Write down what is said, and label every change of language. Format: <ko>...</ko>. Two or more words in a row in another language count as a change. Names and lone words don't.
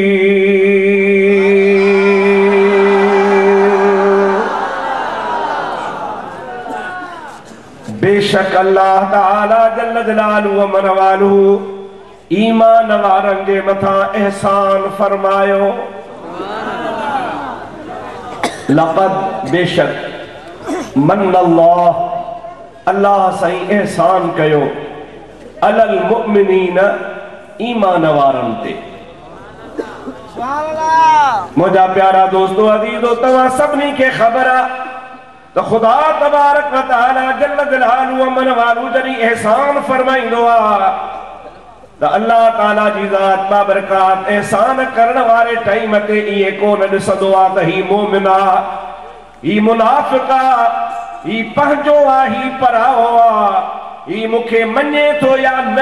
<sd>बेशक अल्लाह ताला</sd> <ar>جل جلاله وعم نواله</ar> <sd>ईमान वारन जे मथा एहसान फरमायो। लक़द बेशक मन्नल्लाह अल्लाह सही एहसान कयो</sd> <ar>على المؤمنين</ar> <sd>ईमान वारन ते। मुझा प्यारा दोस्तों अज़ीज़ो तव्हां सभिनी खे ख़बर आहे तो खुदा</sd> <ar>تبارك وتعالى جل جلاله وعم نواله</ar> <sd>जॾहिं एहसान फरमाईंदो आहे तो अल्लाह ताला जी ज़ात बाबरकात एहसान करण वारे टाइम ते इहे कोन ॾिसंदो आहे त ही मोमिन आहे ही मुनाफ़िक़ आहे ही पंहिंजो आहे ही पराओ आहे ही मूंखे मञे थो या न।</sd>